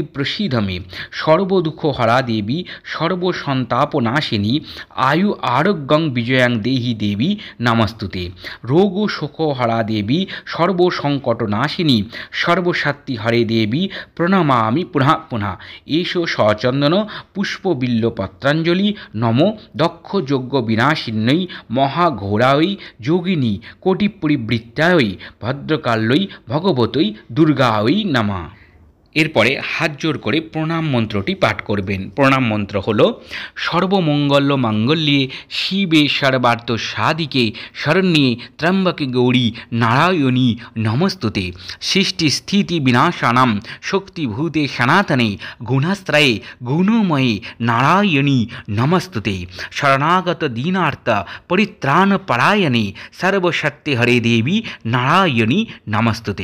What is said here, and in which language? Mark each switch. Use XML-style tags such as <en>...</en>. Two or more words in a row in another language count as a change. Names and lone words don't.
<sa>প্রসিদ্ধ মে সর্বদুঃখ হরা দেবী সর্বসন্তাপনাশিনী আয়ু আরোগ্যং বিজয়াং দেহি দেবী নমস্তুতে রোগ শোক হরা দেবী সর্বসংকটনাশিনী সর্বশক্তি হরে দেবী প্রণমামি পুনঃ পুনঃ এষো সচন্দন পুষ্পবিল্ল পত্রাঞ্জলি নমো দক্ষ যজ্ঞ বিনাশিন্যই মহাঘোরায়ই যোগিনী কোটি পরিবৃত্তায়ই ভদ্রকাল্যই ভগবতই দুর্গায়ই নমঃ।</sa> <bn>এরপরে হাত জোর করে প্রণাম মন্ত্রটি পাঠ করবেন। প্রণাম মন্ত্র হলো</bn> <sa>সর্বমঙ্গল মাঙ্গল্যে শিবে সর্বার্থ সাধিকে শরণ্যে ত্র্যম্বকে গৌরী নারায়ণী নমস্তুতে সৃষ্টি স্থিতি বিনাশানাম শক্তিভূতে সনাতনে গুণাস্ত্রয়ে গুণময়ে নারায়ণী নমস্তুতে শরণাগত দীনার্থ পরিত্রাণ পরায়ণে সর্বশক্তি হরে দেবী নারায়ণী নমস্তুতে।</sa>